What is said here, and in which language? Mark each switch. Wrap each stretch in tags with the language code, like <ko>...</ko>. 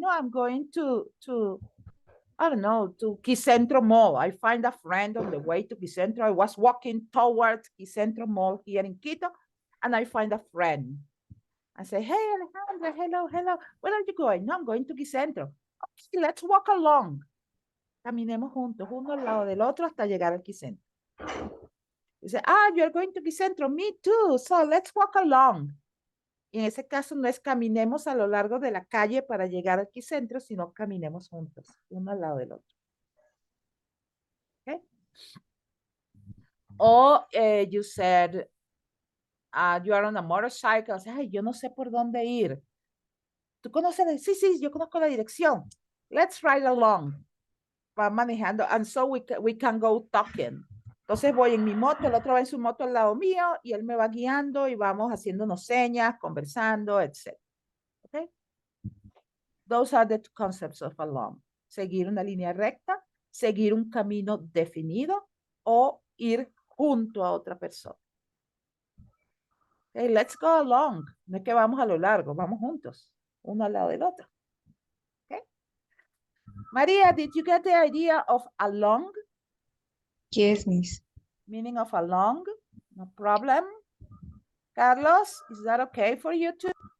<en>No, I'm going to I don't know, to Quicentro Mall. I find a friend on the way to Quicentro. I was walking towards Quicentro Mall here in Quito, and I find a friend. I say, hey, Alejandra, hello, hello. Where are you going? No, I'm going to Quicentro. Okay, let's walk along.</en> <es>Caminemos juntos, uno al lado del otro hasta llegar al Quicentro.</es> <en>Dice, you're going to Quicentro. Me too. So let's walk along.</en> <es>Y en ese caso no es caminemos a lo largo de la calle para llegar al Quicentro, sino caminemos juntos, uno al lado del otro. Okay?</es> <en>Or you said, you are on a motorcycle.</en> <es>Ay, yo no sé por dónde ir. ¿Tú conoces? Sí, yo conozco la dirección.</es> <en>Let's ride along.</en> <es>Va manejando.</es> <en>And so we can go talking.</en> <es>Entonces voy en mi moto, el otro va en su moto al lado mío y él me va guiando y vamos haciéndonos señas, conversando, etc. Okay?</es> <en>Those are the two concepts of along.</en> <es>Seguir una línea recta, seguir un camino definido o ir junto a otra persona.</es> <en>Okay, let's go along.</en> <es>No es que vamos a lo largo, vamos juntos, uno al lado del otro. Okay?</es> <en>Maria, did you get the idea of along? Yes, Miss. Meaning of along? No problem. Carlos, is that okay for you too?</en>